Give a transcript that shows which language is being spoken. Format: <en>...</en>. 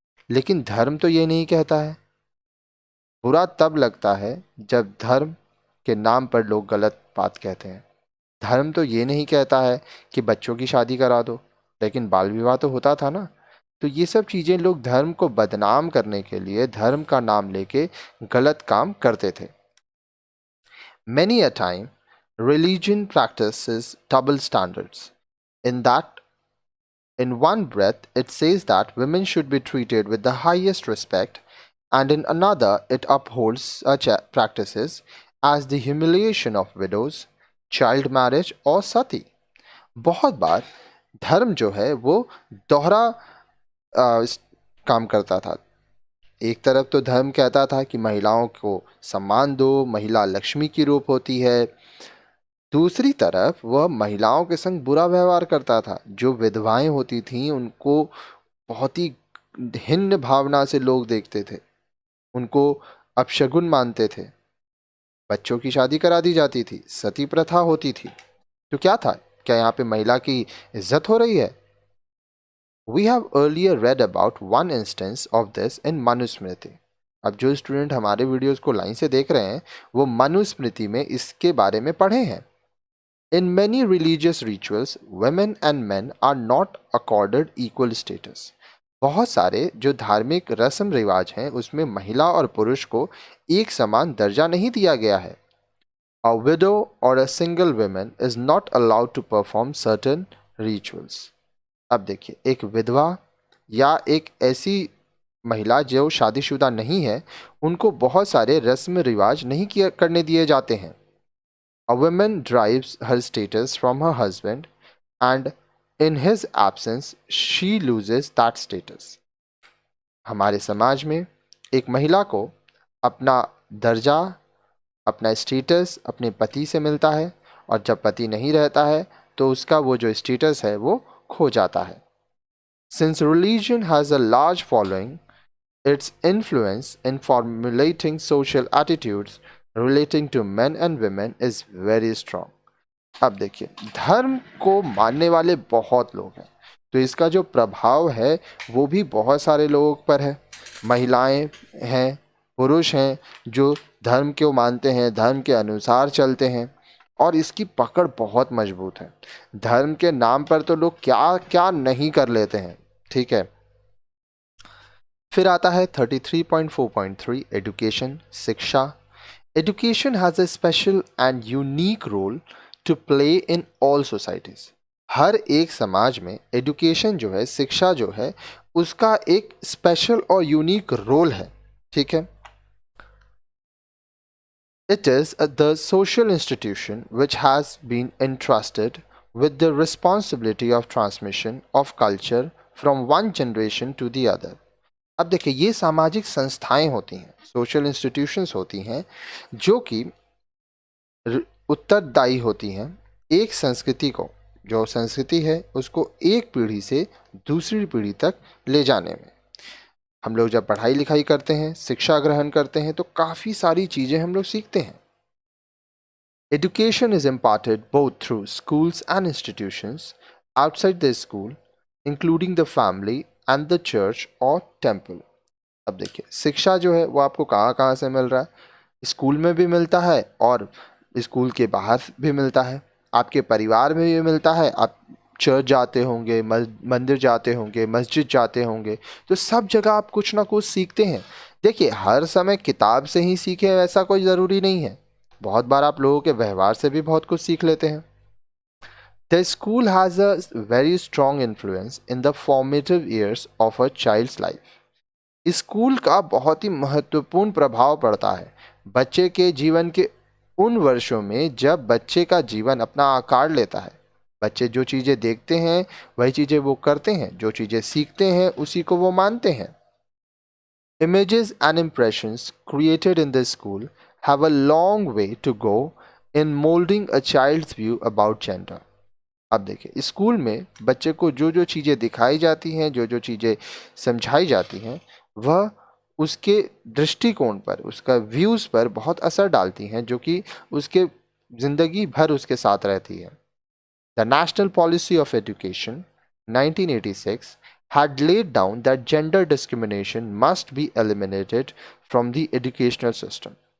<hi>लेकिन धर्म तो ये नहीं कहता है। बुरा तब लगता है जब धर्म के नाम पर लोग गलत बात कहते हैं। धर्म तो ये नहीं कहता है कि बच्चों की शादी करा दो, लेकिन बाल विवाह तो होता था ना। तो ये सब चीजें लोग धर्म को बदनाम करने के लिए धर्म का नाम लेके गलत काम करते थे।</hi> <en>Many a time, religion practices double standards. In that, in one breath, it says that women should be treated with the highest respect, and in another, it upholds such practices as the humiliation of widows, child marriage</en> <hi>और सती। बहुत बार धर्म जो है वो दोहरा काम करता था। एक तरफ तो धर्म कहता था कि महिलाओं को सम्मान दो, महिला लक्ष्मी की रूप होती है। दूसरी तरफ वह महिलाओं के संग बुरा व्यवहार करता था। जो विधवाएं होती थीं उनको बहुत ही भिन्न भावना से लोग देखते थे, उनको अपशगुन मानते थे, बच्चों की शादी करा दी जाती थी, सती प्रथा होती थी। तो क्या था, क्या यहाँ पे महिला की इज्जत हो रही है?</hi> <en>We have earlier read about one instance of this in Manusmriti.</en> <hi>अब जो स्टूडेंट हमारे वीडियोस को लाइन से देख रहे हैं वो मनुस्मृति में इसके बारे में पढ़े हैं।</hi> <en>In many religious rituals, women and men are not accorded equal status.</en> <hi>बहुत सारे जो धार्मिक रस्म रिवाज हैं उसमें महिला और पुरुष को एक समान दर्जा नहीं दिया गया है।</hi> <en>A widow or a single woman is not allowed to perform certain rituals.</en> <hi>अब देखिए, एक विधवा या एक ऐसी महिला जो शादीशुदा नहीं है उनको बहुत सारे रस्म रिवाज नहीं किया करने दिए जाते हैं।</hi> <en>A woman derives her status from her husband and in his absence she loses that status.</en> <hi>हमारे समाज में एक महिला को अपना दर्जा, अपना स्टेटस अपने पति से मिलता है, और जब पति नहीं रहता है तो उसका वो जो स्टेटस है वो खो जाता है।</hi> <en>Since religion has a large following, its influence in formulating social attitudes relating to men and women is very strong.</en> <hi>अब देखिए, धर्म को मानने वाले बहुत लोग हैं तो इसका जो प्रभाव है वो भी बहुत सारे लोगों पर है। महिलाएं हैं, पुरुष हैं जो धर्म को मानते हैं, धर्म के अनुसार चलते हैं, और इसकी पकड़ बहुत मजबूत है। धर्म के नाम पर तो लोग क्या क्या नहीं कर लेते हैं, ठीक है। फिर आता है 33.4.3 एजुकेशन, शिक्षा।</hi> <en>Education has a special and unique role to play in all societies.</en> <hi>हर एक समाज में एजुकेशन जो है, शिक्षा जो है, उसका एक स्पेशल और यूनिक रोल है, ठीक है।</hi> <en>It is the social institution which has been entrusted with the responsibility of transmission of culture from one generation to the other.</en> <hi>अब देखिए, ये सामाजिक संस्थाएं होती हैं, सोशल इंस्टीट्यूशंस होती हैं जो कि उत्तरदायी होती हैं एक संस्कृति को, जो संस्कृति है उसको एक पीढ़ी से दूसरी पीढ़ी तक ले जाने में। हम लोग जब पढ़ाई लिखाई करते हैं, शिक्षा ग्रहण करते हैं तो काफ़ी सारी चीज़ें हम लोग सीखते हैं।</hi> <en>Education is imparted both through schools and institutions outside the school, including the family and the church or temple.</en> <hi>अब देखिए, शिक्षा जो है वो आपको कहाँ कहाँ से मिल रहा है? स्कूल में भी मिलता है और स्कूल के बाहर भी मिलता है, आपके परिवार में भी मिलता है, आप चर्च जाते होंगे, मंदिर जाते होंगे, मस्जिद जाते होंगे, तो सब जगह आप कुछ ना कुछ सीखते हैं। देखिए, हर समय किताब से ही सीखें ऐसा कोई ज़रूरी नहीं है, बहुत बार आप लोगों के व्यवहार से भी बहुत कुछ सीख लेते हैं।</hi> <en>The school has a very strong influence in the formative years of a child's life.</en> <hi>School का बहुत ही महत्वपूर्ण प्रभाव पड़ता है बच्चे के जीवन के उन वर्षों में जब बच्चे का जीवन अपना आकार लेता है। बच्चे जो चीज़ें देखते हैं वही चीज़ें वो करते हैं, जो चीज़ें सीखते हैं उसी को वो मानते हैं।</hi> <en>Images and impressions created in the school have a long way to go in molding a child's view about gender.</en> <hi>अब देखिए स्कूल में बच्चे को जो जो चीज़ें दिखाई जाती हैं, जो जो चीज़ें समझाई जाती हैं, वह उसके दृष्टिकोण पर, उसका व्यूज़ पर बहुत असर डालती हैं, जो कि उसके ज़िंदगी भर उसके साथ रहती है।</hi> <en>The National Policy of Education 1986 had laid down that gender discrimination must be eliminated from the educational system.</en>